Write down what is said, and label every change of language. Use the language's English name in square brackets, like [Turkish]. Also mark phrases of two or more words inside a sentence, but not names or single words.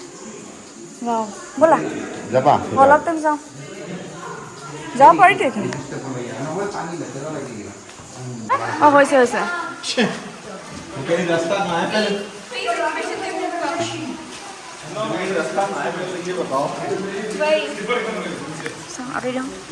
[Assamese] ৱাও, ব'লা যাবা অলপ টাইম যাওঁ, যাব পাৰিতো এইখিনি। অঁ হৈছে হৈছে। [Hindi] रास्ता कहाँ है पहले रास्ता कहाँ है पहले ये बताओ। [Assamese] আৰি যাওঁ।